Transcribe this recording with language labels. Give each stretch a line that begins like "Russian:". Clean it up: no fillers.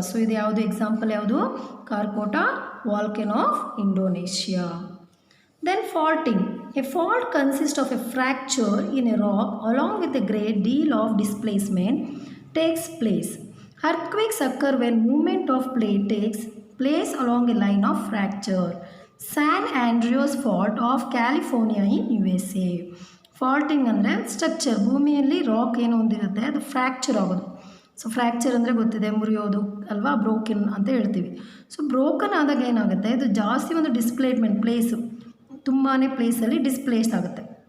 Kannada: So ಇದು ಯಾವುದು example, ಯಾವುದು? Karkota volcano of Indonesia.
English: Then faulting. A fault consists of a fracture in a rock along with a great deal of displacement takes place. Earthquakes occur when movement of plate takes place along a line of fracture. San Andreas Fault of California in USA.
Kannada: ಫಾಲ್ಟಿಂಗ್ ಅಂದರೆ structure, ಭೂಮಿಯಲ್ಲಿ rock ಏನು ಹೊಂದಿರುತ್ತೆ ಅದು fracture ಆಗೋದು. So fracture ಅಂದರೆ ಗೊತ್ತಿದೆ, ಮುರಿಯೋದು ಅಲ್ವಾ, broken ಅಂತ ಹೇಳ್ತೀವಿ. ಸೊ ಬ್ರೋಕನ್ ಆದಾಗ ಏನಾಗುತ್ತೆ, ಇದು ಜಾಸ್ತಿ ಒಂದು ಡಿಸ್ಪ್ಲೇಸ್ಮೆಂಟ್ ಪ್ಲೇಸು, ತುಂಬಾ ಪ್ಲೇಸಲ್ಲಿ ಡಿಸ್ಪ್ಲೇಸ್ ಆಗುತ್ತೆ.